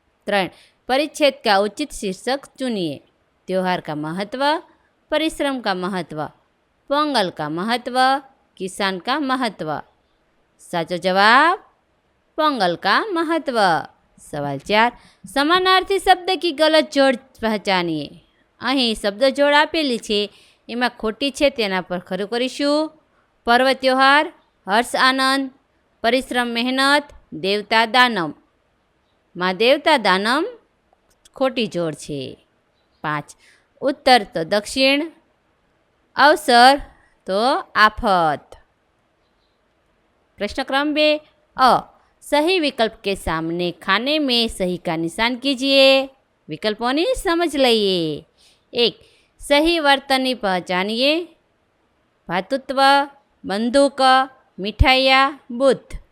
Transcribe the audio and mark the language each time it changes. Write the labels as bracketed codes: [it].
[hi] 3, परिच्छेद का उचित शीर्षक चुनिए. त्यौहार का महत्व, परिश्रम का महत्व, पोंगल का महत्व, किसान का महत्व. [gu] साचो जवाब [hi] पोंगल का महत्व. सवाल 4, समानार्थी शब्द की गलत जोड़ पहचानिए. [gu] અહીં શબ્દ જોડ આપેલી છે, એમાં ખોટી છે, તેના પર ખરું કરીશું. પર્વ ત્યોહાર, હર્ષ આનંદ, પરિશ્રમ મહેનત, દેવતા દાનમ. માં દેવતા દાનમ ખોટી જોડ છે. [hi] 5, उत्तर तो दक्षिण, अवसर तो आफत. प्रश्न क्रम 2, अ, सही विकल्प के सामने खाने में सही का निशान कीजिए. विकल्पों की समझ लइए. 1, सही वर्तनी पहचानिए. भातृत्व, बंदूक, मिठाइया, बुद्ध.